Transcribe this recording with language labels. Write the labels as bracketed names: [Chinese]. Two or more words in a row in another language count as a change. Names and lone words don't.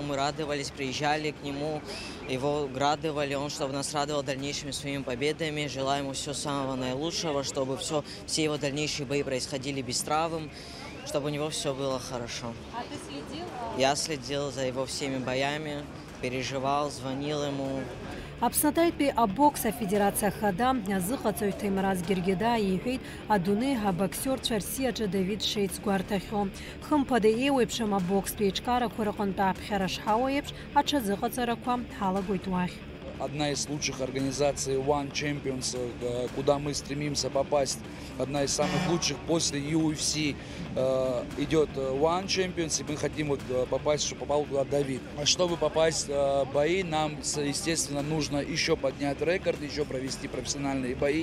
[Russian] Мы радовались, приезжали к нему, его радовали, он чтобы нас радовал дальнейшими своими победами. Желаю ему всего самого наилучшего, чтобы все его дальнейшие бои происходили без травм, чтобы у него все было хорошо. А ты следил? Я следил за его всеми боями, переживал, звонил ему. [Abkhazian] Аԥснатәитәи абокс афедерациа хада азыҟаҵаҩ Ҭемраз Гергеда иҳәеит адунеи абоксиорцәа Рсиаҿы Давид шеицгәарҭахьоу. Хымԥада еиуеиԥшым абокстәи еиҿкаарақәа рҟынтә ааԥхьара шҳауа еиԥш аҽазыҟаҵарақәа ҳалагоит уахь. [Russian] Одна из лучших организаций One Champions, куда мы стремимся попасть, одна из самых лучших после UFC идет One Champions, и мы хотим вот попасть, чтобы попал туда Давид. А чтобы попасть в бои, нам, естественно, нужно еще поднять рекорд, еще провести профессиональные бои.